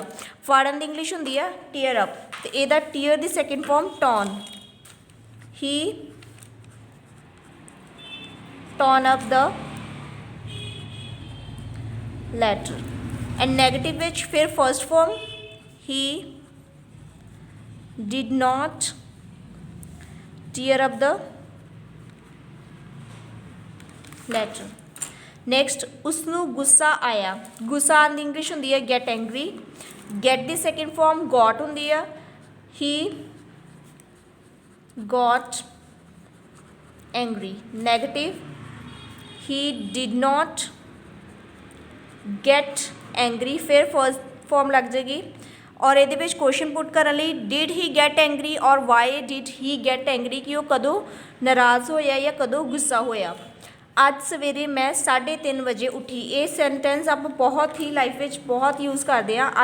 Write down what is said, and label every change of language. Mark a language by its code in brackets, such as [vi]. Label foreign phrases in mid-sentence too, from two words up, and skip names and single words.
[pa] ਫਾੜਨ ਦੀ ਇੰਗਲਿਸ਼ ਹੁੰਦੀ ਹੈ [en] tear up, [pa] ਅਤੇ ਇਹਦਾ ਟੀਅਰ ਦੀ ਸੈਕਿੰਡ ਫਾਰਮ ਟੌਨ। [en] he torn up the letter. and negative [pa] ਵਿੱਚ ਫਿਰ [en] first form he did not tear up the letter. [pa] Next ਉਸਨੂੰ ਗੁੱਸਾ ਆਇਆ। ਗੁੱਸਾ ਆਉਣ ਦੀ ਇੰਗਲਿਸ਼ ਹੁੰਦੀ ਹੈ [en] get angry. get ਦੀ second form got [pa] ਹੁੰਦੀ ਆ। [en] he got angry. negative he did not get angry, [pa] ਫਿਰ [en] first form [pa] ਲੱਗ ਜਾਏਗੀ। ਔਰ ਇਹਦੇ ਵਿੱਚ [en] question put [pa] ਕਰਨ ਲਈ [en] did he get angry or why did he get angry, [pa] ਕਿ ਉਹ ਕਦੋਂ ਨਾਰਾਜ਼ ਹੋਇਆ ਜਾਂ ਕਦੋਂ ਗੁੱਸਾ ਹੋਇਆ। ਅੱਜ ਸਵੇਰੇ ਮੈਂ 3:30 ਵਜੇ ਉੱਠੀ। ਇਹ ਸੈਂਟੈਂਸ ਆਪਾਂ ਬਹੁਤ ਹੀ ਲਾਈਫ ਵਿੱਚ ਬਹੁਤ ਯੂਜ਼ ਕਰਦੇ ਹਾਂ।